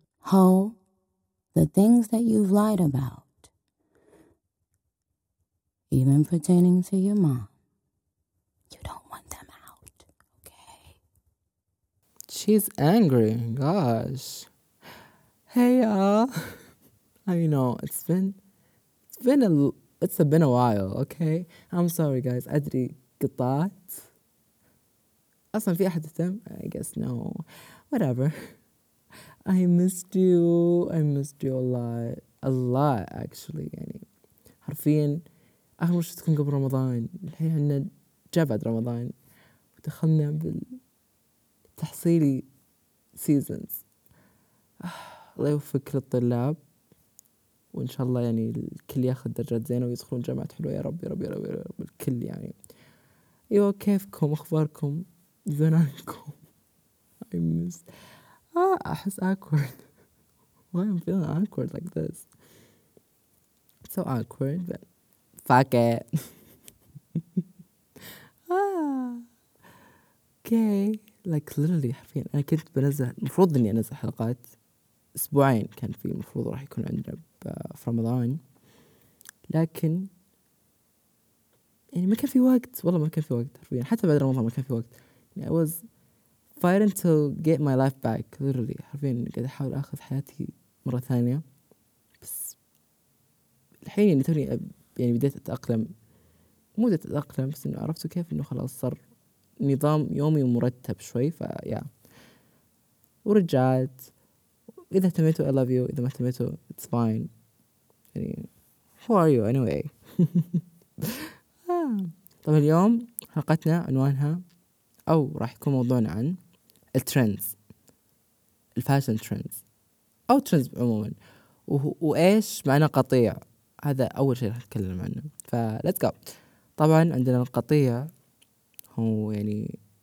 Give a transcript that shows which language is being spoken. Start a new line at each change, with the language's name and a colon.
English: Ho, the things that you've lied about, even pertaining to your mom, you don't want them out, okay? She's angry, gosh. Hey, y'all. You know, it's been a while, okay? I'm sorry, guys. Adri
Arabic: قطعت. أصلا في أحد تم؟
English: I guess no. Whatever. I missed you a lot, actually.
Arabic: يعني حرفياً آخر مرة شفتكم قبل رمضان. الحين عنا جا بعد رمضان ودخلنا بالتحصيلي seasons. الله يوفق للطلاب وإن شاء الله يعني الكل ياخد درجات زينة ويدخلون جامعة حلوة. يا ربي ربي ربي ربي الكل يعني. يو كيفكم؟ أخباركم؟ زنانكم؟
English: I missed. I feel awkward. Why am I feeling awkward like this? It's so awkward, but fuck it. Okay. Like literally,
Arabic: حرفياً أنا كنت بنزل مفروض إني أنزل حلقات أسبوعين كان في مفروض راح يكون عندنا في رمضان لكن يعني ما كان في وقت والله ما كان في وقت حرفياً حتى بعد رمضان ما كان في وقت يعني
English: I was fighting to get my life back, literally.
Arabic: حرفياً قاعد أحاول أخذ حياتي مرة ثانية. بس الحين يعني توني يعني بديت أتأقلم. مو بديت أتأقلم بس إنه عرفت كيف إنه خلاص صار نظام يومي مرتب شوي. فيا ورجعت. إذا اهتميتوا
English: I love you.
Arabic: إذا ما اهتميتوا
English: it's fine.
Arabic: يعني
English: who are you anyway?
Arabic: طب اليوم حلقتنا عنوانها أو راح يكون موضوعنا عن الترندز الفاشن ترندز أو ترندز عموما وإيش معنى قطيع هذا أول شيء راح نتكلم عنه فلتس جو طبعا عندنا القطيع هو يعني